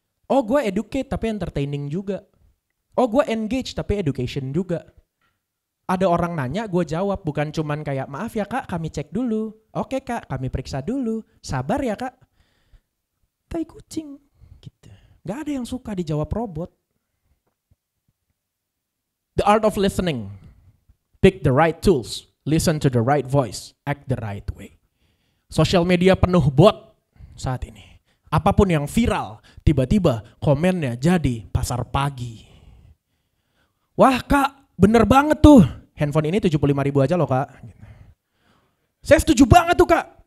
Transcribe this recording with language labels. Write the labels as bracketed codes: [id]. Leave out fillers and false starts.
[id] Oh gue educate tapi entertaining juga. Oh gue engage tapi education juga. Ada orang nanya gue jawab, bukan cuman kayak maaf ya kak kami cek dulu. Oke kak kami periksa dulu. Sabar ya kak. Tai kucing gitu. Gak ada yang suka dijawab robot. [en] The art of listening. Pick the right tools, listen to the right voice, act the right way. [id] Sosial media penuh bot saat ini. Apapun yang viral, tiba-tiba komennya jadi pasar pagi. Wah kak, bener banget tuh. Handphone ini 75.000 aja loh kak. Saya setuju banget tuh kak.